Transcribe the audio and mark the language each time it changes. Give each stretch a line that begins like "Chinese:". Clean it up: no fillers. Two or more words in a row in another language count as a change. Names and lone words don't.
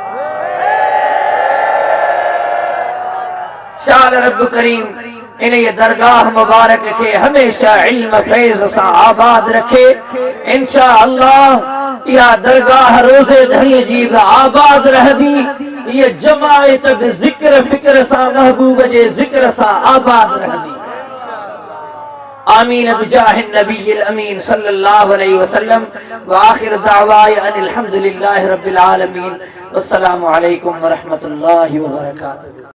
Sindhi: शाल रब करीम इन ये दरगाह मुबारक के हमेशा इल्म फैज़ सां आबाद रखे इंशाअल्लाह या दरगाह रोज़े धणी जी भी आबाद रहदी ये जमायत भी जिक्र फिक्र सां महबूब जे जिक्र सां आबाद रहदी
Arabic: آمین بجاہ النبی الامین صلی اللہ علیہ وسلم وآخر دعوائی ان الحمدللہ رب العالمین والسلام علیکم ورحمۃ اللہ وبرکاتہ.